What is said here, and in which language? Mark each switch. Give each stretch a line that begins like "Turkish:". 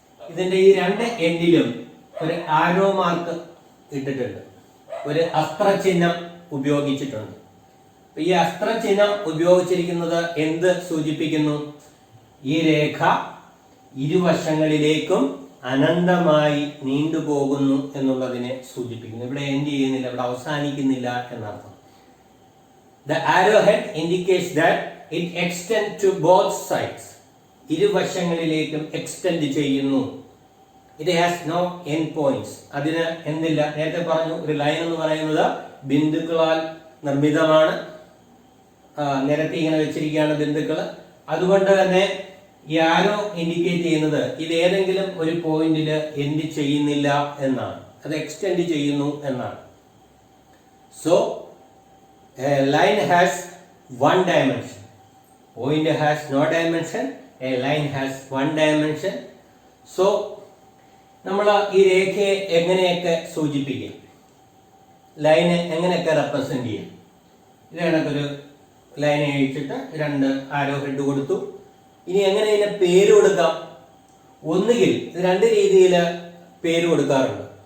Malayalam: ഇതിന്റെ ഈ രണ്ട് എൻഡിലും ഒരു ആരോ മാർക്ക് ഇട്ടിട്ടുണ്ട്, ഒരു അസ്ത്രചിഹ്നം ഉപയോഗിച്ചിട്ടുണ്ട്. ഈ അസ്ത്രചിഹ്നം ഉപയോഗിച്ചിരിക്കുന്നത് എന്ത് സൂചിപ്പിക്കുന്നു? ഈ രേഖ ഇരുവശങ്ങളിലേക്കും അനന്തമായി നീണ്ടുപോകുന്നു എന്നുള്ളതിനെ സൂചിപ്പിക്കുന്നു. ഇവിടെ എൻഡ് ചെയ്യുന്നില്ല, ഇവിടെ അവസാനിക്കുന്നില്ല എന്നർത്ഥം.
English: The arrowhead indicates that it extends to both sides.
Malayalam: ഇരുവശങ്ങളിലേക്കും extend ചെയ്യുന്നു.
English: It has no end points.
Malayalam: അതിന് എന്തില്ല? നേരത്തെ പറഞ്ഞു, ഒരു ലൈൻ എന്ന് പറയുന്നത് ബിന്ദുക്കളാൽ നിർമ്മിതമാണ്. നിരത്തി ഇങ്ങനെ വെച്ചിരിക്കുകയാണ് ബിന്ദുക്കൾ. അതുകൊണ്ട് തന്നെ ഈ ആരോ ഇൻഡിക്കേറ്റ് ചെയ്യുന്നത് ഇത് ഏതെങ്കിലും ഒരു പോയിന്റിൽ എൻഡ് ചെയ്യുന്നില്ല എന്നാണ്, അത് എക്സ്റ്റെൻഡ് ചെയ്യുന്നു എന്നാണ്.
English: So a line has one dimension. Point has no dimension. A line has one dimension.
Malayalam: So നമ്മൾ ഈ രേഖയെ എങ്ങനെയൊക്കെ സൂചിപ്പിക്കാം, ലൈനെ എങ്ങനെയൊക്കെ റെപ്രസെന്റ് ചെയ്യാം? ഇത് കണക്കൊരു ലൈൻ അഴിച്ചിട്ട് രണ്ട് ആരോ ഹെഡ് കൊടുത്തു. ഇനി എങ്ങനെ ഇതിനെ പേര് കൊടുക്കാം? ഒന്നുകിൽ രണ്ട് രീതിയിൽ പേര് കൊടുക്കാറുണ്ട്.